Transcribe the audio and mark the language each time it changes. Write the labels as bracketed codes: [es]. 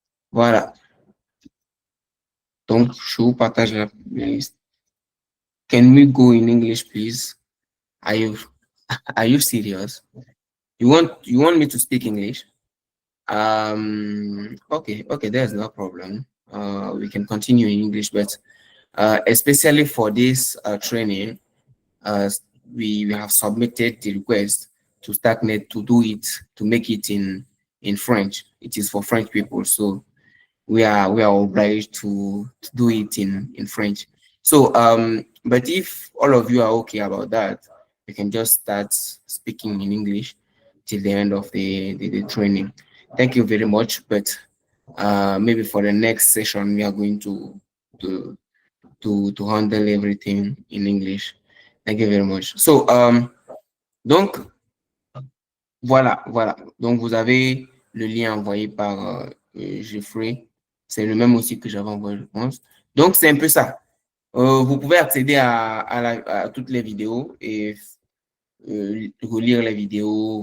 [fr] Voilà. Donc, je vous partage la playlist. [en] Can we go in English, please? Are you are you serious? You want me to speak English? Okay, there's no problem. We can continue in English, but especially for this training, uh, we have submitted the request to StarkNet to do it, to make it in French. It is for French people, so we are obliged to do it in French. So but if all of you are okay about that, we can just start speaking in English till the end of the training. Thank you very much. But maybe for the next session we are going to to handle everything in English. Thank you very much. So [fr] donc voilà. Donc vous avez le lien envoyé par Jeffrey. C'est le même aussi que j'avais envoyé, je pense. Donc c'est un peu ça. Vous pouvez accéder à toutes les vidéos et relire les vidéos.